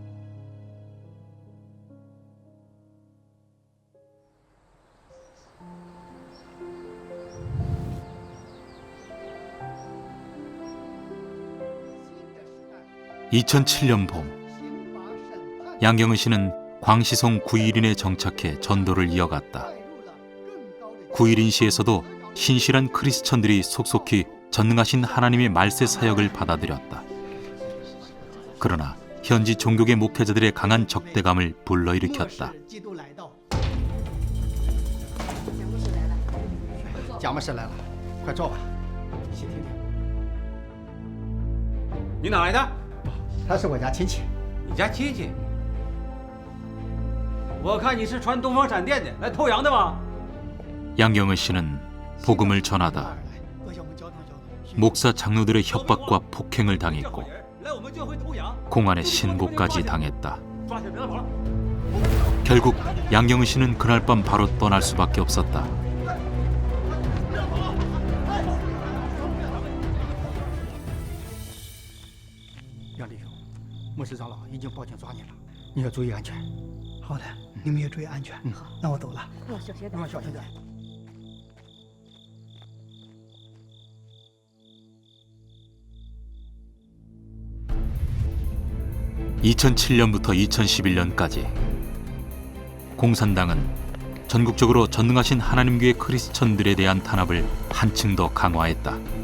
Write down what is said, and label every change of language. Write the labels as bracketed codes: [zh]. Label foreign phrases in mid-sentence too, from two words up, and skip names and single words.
[ko] (2007년) 봄 양경은 씨는 광시성 구일인에 정착해 전도를 이어갔다. 구일인시에서도 신실한 크리스천들이 속속히 전능하신 하나님의 말세 사역을 받아들였다. 그러나 현지 종교계 목회자들의 강한 적대감을 불러일으켰다. [zh] 蒋牧师来了，快坐吧，细听听。你哪来的？他是我家亲戚。你家亲戚？我看你是传东方闪电的，来偷羊的吧？ [ko] 양경은 씨는 복음을 전하다 목사 장로들의 협박과 폭행을 당했고 공안의 신고까지 당했다. 결국 양경은 씨는 그날 밤 바로 떠날 수밖에 없었다. [zh] 양 弟兄，牧师长老已经报警抓你了，你要注意安全。好的，你们也注意安全。好，那我走了。小心点。小心点。 [ko] 2007년부터 2011년까지 공산당은 전국적으로 전능하신 하나님교회 크리스천들에 대한 탄압을 한층 더 강화했다.